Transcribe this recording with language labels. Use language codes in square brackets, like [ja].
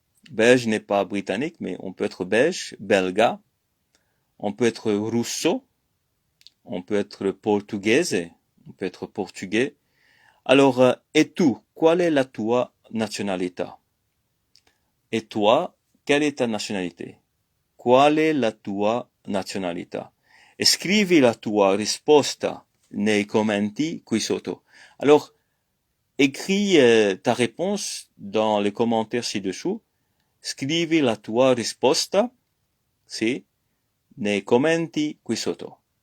[fr] Belge n'est pas britannique, mais on peut être belge, belga. On peut être russo, on peut être portugais, on peut être portugais. Alors, et tu, quelle est [it] la tua nationalità? [fr] Et toi, quelle est ta nationalité? [it] Qual è la tua nazionalità? Scrivi la tua risposta nei commenti qui sotto. [fr] Alors, écris ta réponse dans les commentaires ci-dessous. [it] Scrivi la tua risposta, sì, nei commenti qui sotto.